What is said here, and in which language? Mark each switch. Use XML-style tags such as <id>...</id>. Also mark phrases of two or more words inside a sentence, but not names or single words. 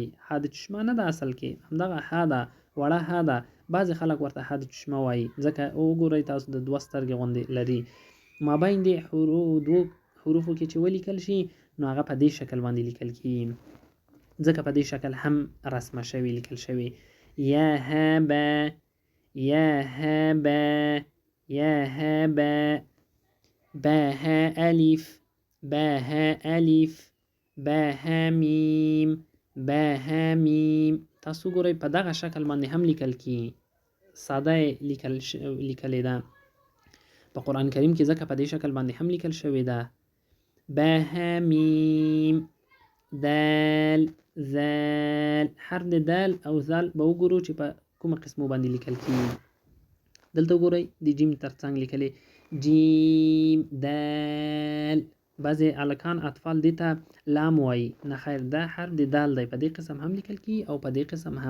<ps>ها د چشمه نه ده اصل کې، همدغه ها ده، وړه ها ده. بعضې خلک ورته ها د چشمه وایي ځکه وګورئ تاسو د دوه سترګې غوندې لري. مابین د دوو حروفو کې چې ولیکل شي نو هغه په دې شکل باندې لیکل کیږي، ځکه په دې شکل هم رسمه شوی لیکل شوی.</ps> <ar>یا هبه با ها الف با ها میم</ar> <ps>تاسو ګورئ په دغه شکل باندې هم لیکل کی، ساده لیکلې ده په قرآن کریم کې، ځکه په دې شکل باندې هم لیکل شوی ده.</ps> <ar>با ها میم دال ذال.</ar> <ps>حرف د دال او ذال به وګورو چې په کومه قسمو باندې لیکل کیږي. دلته وګورئ د جیم ترڅنګ لیکلې جیم دال. بعضې هلکان اطفال دې ته لام وایي، نه خیر، دا حرف د دال دی، په دې قسم هم لیکل کیږي او په دې قسم هم.</ps>